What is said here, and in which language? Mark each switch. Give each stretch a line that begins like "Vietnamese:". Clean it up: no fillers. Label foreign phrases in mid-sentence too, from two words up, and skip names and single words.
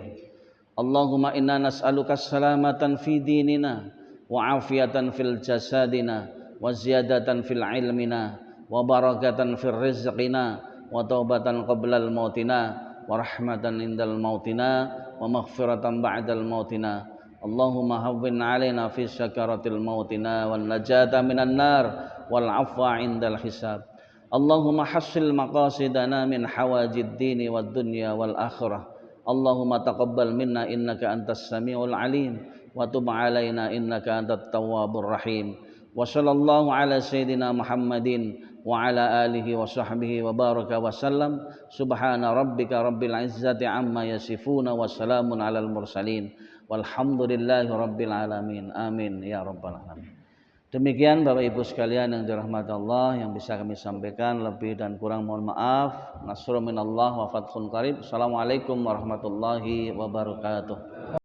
Arabic: اللهم إنا نسألك سلامة في ديننا وعافية في جسدنا وزيادة في علمنا وبركة في رزقنا وتوبة قبل موتنا ورحمة عند موتنا ومغفرة بعد موتنا. اللهم هون علينا في سكرات موتنا والنجاة من النار والعفو عند الحساب. اللهم حصل مقاصدنا من حوائج الدين والدنيا والآخرة. اللهم تقبل منا إنك أنت السميع العليم وتب علينا إنك أنت التواب الرحيم. وصلى الله على سيدنا محمد وعلى آله وصحبه وبارك وسلم. سبحان ربك رب العزة عما يصفون وسلام على المرسلين والحمد لله رب العالمين. آمين يا رب العالمين.
Indonesian: Demikian Bapak Ibu sekalian yang dirahmati Allah yang bisa kami sampaikan, lebih dan kurang mohon maaf.
Arabic: نصر من الله وفتح قريب. السلام عليكم ورحمة الله وبركاته.